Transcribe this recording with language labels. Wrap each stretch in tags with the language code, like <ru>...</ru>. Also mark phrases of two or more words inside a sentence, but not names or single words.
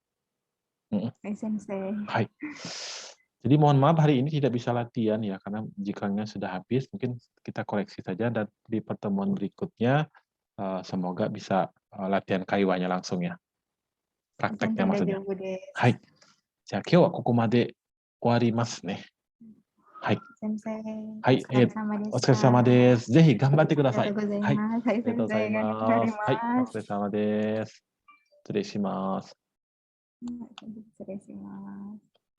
<ja>はい、先生. はい.</ja> <id>Jadi mohon maaf hari ini tidak bisa latihan ya, karena jikanya sudah habis, mungkin kita koreksi saja, dan di pertemuan berikutnya semoga bisa latihan kaiwanya langsung ya. Prakteknya maksudnya. Hai.</id> <ja>じゃあ今日はここまで終わりますね。はい。はい。お疲れ様です。ぜひ頑張ってください。はい。ありがとうございます。はい。お疲れ様です。失礼します。失礼します。</ja>